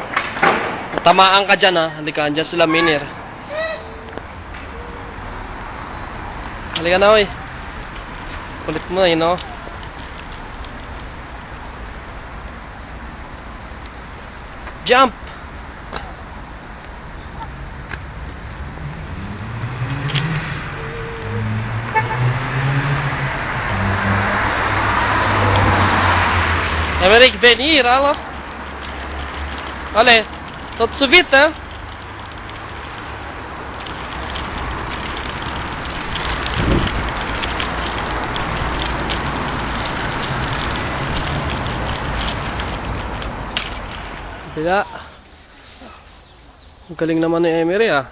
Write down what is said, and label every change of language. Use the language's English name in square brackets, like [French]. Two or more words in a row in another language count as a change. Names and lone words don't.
[Filipino] Tamaan ka dyan, ha. Halika, andyan sila, Minir. Halika na, oy. Kulit mo na, yun, o. Jump! [French] Emerick, venir, allo? Allez, tout de suite, hein? [Filipino] Kaya, ang galing naman ni Emery, ah.